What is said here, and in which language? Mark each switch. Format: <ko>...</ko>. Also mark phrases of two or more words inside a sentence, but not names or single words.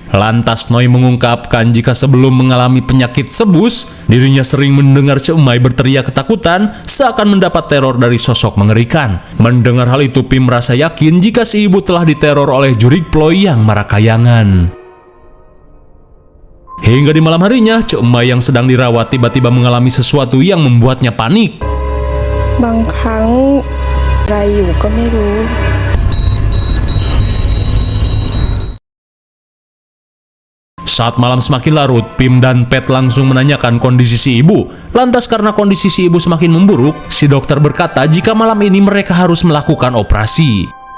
<id>Lantas Noi mengungkapkan jika sebelum mengalami penyakit sebus, dirinya sering mendengar Ceumai berteriak ketakutan seakan mendapat teror dari sosok mengerikan. Mendengar hal itu, Pim merasa yakin jika si ibu telah diteror oleh Jurig Ploy yang marakayangan. Hingga di malam harinya, Ceumai yang sedang dirawat tiba-tiba mengalami sesuatu yang membuatnya panik.</id> <th>บางครั้งอะไรอยู่ก็ไม่รู้</th> <id>Saat malam semakin larut, Pim dan Pet langsung menanyakan kondisi si ibu. Lantas karena kondisi si ibu semakin memburuk, si dokter berkata jika malam ini mereka harus melakukan operasi.</id>